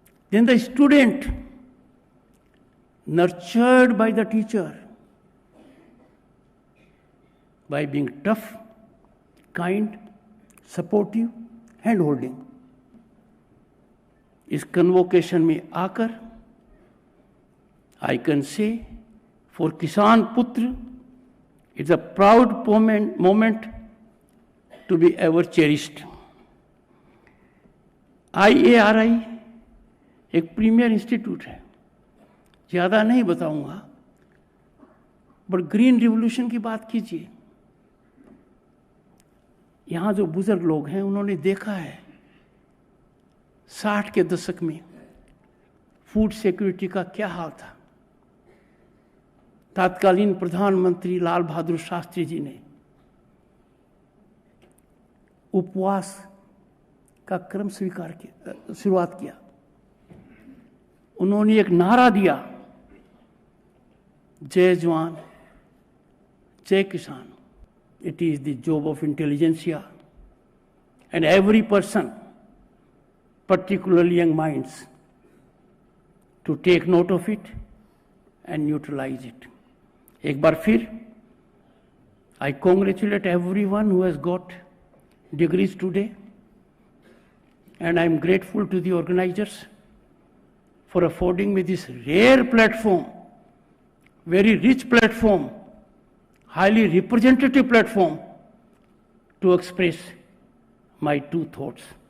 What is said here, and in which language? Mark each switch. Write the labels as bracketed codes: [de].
[en] Then the student, nurtured by the teacher, by being tough, kind, supportive, hand-holding. [hi] इस convocation में आकर [en] I can say for kisan putra it's a proud moment to be ever cherished. [hi] IARI एक premier institute है, ज़्यादा नहीं बताऊंगा, बट ग्रीन रिवॉल्यूशन की बात कीजिए। यहाँ जो बुजुर्ग लोग हैं उन्होंने देखा है 60 के दशक में फूड सिक्योरिटी का क्या हाल था। तत्कालीन प्रधानमंत्री लाल बहादुर शास्त्री जी ने उपवास का क्रम शुरुआत किया। उन्होंने एक नारा दिया, जय जवान जय किसान। [en] It is the job of intelligentsia and every person particularly young minds, to take note of it and neutralize it. [hi] एक बार फिर, [en] I congratulate everyone who has got degrees today, and I am grateful to the organizers for affording me this rare platform, very rich platform, highly representative platform to express my two thoughts.